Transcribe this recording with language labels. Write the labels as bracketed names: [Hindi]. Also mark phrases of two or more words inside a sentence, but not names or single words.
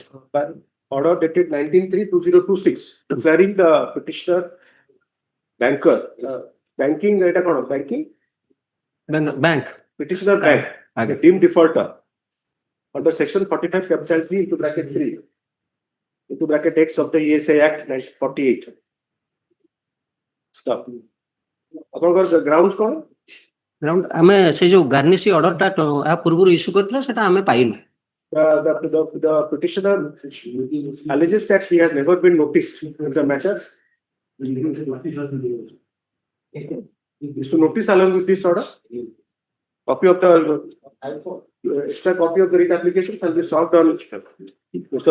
[English] Order dated 19/3/2026, declaring the petitioner banker, banking, banking, Bank. petitioner bank, deemed defaulter under section 45 capital G into bracket 3 into bracket X of the ESA Act 1948. Stop. [Odia] ଆପଣଙ୍କର grounds କ'ଣ? Ground ଆମେ ସେ ଯୋଉ [English] garnishee order [Odia] ଆ ପୂର୍ବରୁ ଇସ୍ୟୁ କରିଥିଲା ସେଟା ଆମେ ପାଇନୁ। [English] The petitioner alleges that he has never been noticed in the matters. Is to notice along with this order. Copy of the extra copy of the writ application shall be served on Mr.